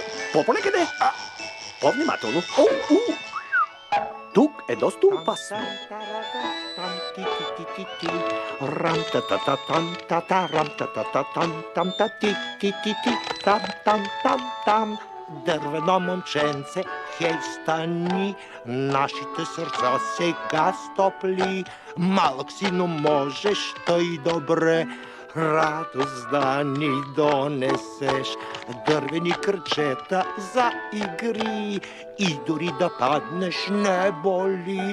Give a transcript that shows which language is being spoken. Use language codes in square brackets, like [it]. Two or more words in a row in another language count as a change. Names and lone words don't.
[bg] По-полека. По-внимателно. Тук е доста опасно. Рам-та-та-та-там-та-та-рам-та-та-та-там-та-ти-ти-ти-ти-там-там-там-там. Дървено момченце, хей стани, нашите сърца сега стопли. Малък си, но можеш тъй добре радост да ни донесеш. Дървени кръчета за игри и дори да паднеш не боли.